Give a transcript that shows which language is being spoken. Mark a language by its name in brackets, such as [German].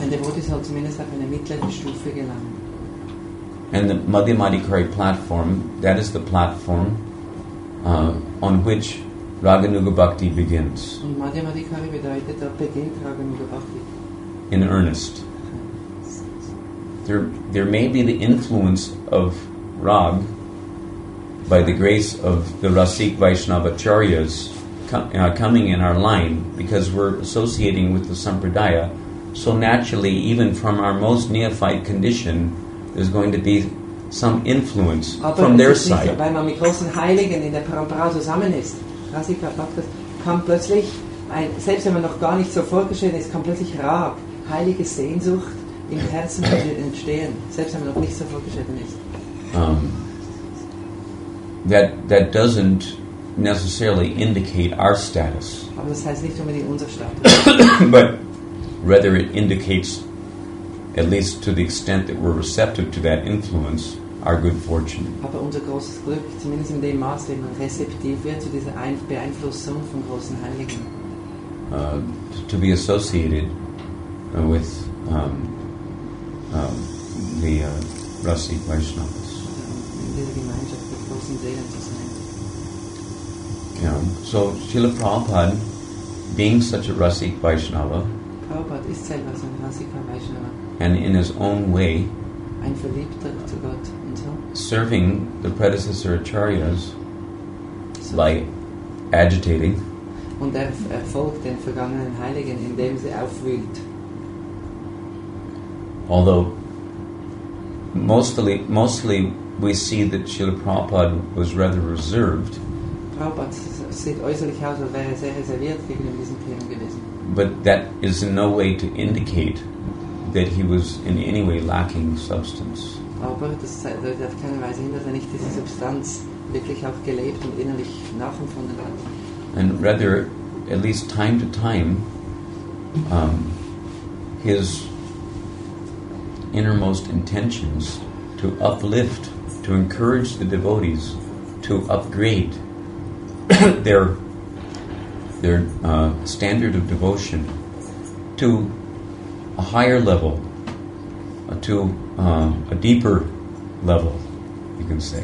[German] Ein Devotee soll zumindest auf eine mittlere Stufe gelangen. [English] And the Madhyamadikari platform, that is the platform on which Raganuga Bhakti begins. [German] Und Madhyamadikari bedeutet, dort beginnt Raganuga Bhakti. [English] In earnest. There may be the influence of Rag by the grace of the Rasik Vaishnavacharyas coming in our line, because we're associating with the Sampradaya. So naturally, even from our most neophyte condition, there's going to be some influence from their side. [German] Aber weil man mit großen Heiligen in der Parampara zusammen ist, Rasika Bhaktas, kann plötzlich, selbst wenn man noch gar nicht so vorgestellt ist, kann plötzlich Rag, heilige Sehnsucht im Herzen entstehen, selbst wenn man noch nicht so vorgestellt ist. [English] That doesn't necessarily indicate our status. [German] Aber das heißt nicht unbedingt unser Status. [English] But rather it indicates, at least to the extent that we're receptive to that influence, our good fortune. [German] Aber unser großes Glück, zumindest in dem Maß, wenn man rezeptiv wird zu dieser Beeinflussung von großen Heiligen. [English] To be associated with the Rasik Vaishnavas. [German] In dieser Gemeinschaft mit großen Seelen zu sein. Yeah. [English] So Srila Prabhupada, being such a Rasik Vaishnava, [German] Prabhupada ist selber so ein Rasika Vaishnava. [English] and in his own way, [German] Ein Verliebter zu Gott und so. [English] serving the predecessor acharyas by agitating, [German] Und er folgt den vergangenen Heiligen, indem sie aufwühlt. [English] although mostly we see that Srila Prabhupada was rather reserved, [German] Prabhupada sieht äußerlich aus, als wäre er sehr reserviert gegenüber diesen Themen gewesen. [English] but that is in no way to indicate that he was in any way lacking substance. [German] Aber das deutet auf keine Weise hin, dass er nicht diese Substanz wirklich auch gelebt und innerlich nachempfunden hat. [English] And rather, at least time to time, his innermost intentions to uplift, to encourage the devotees to upgrade their standard of devotion to a higher level, to a deeper level, you can say.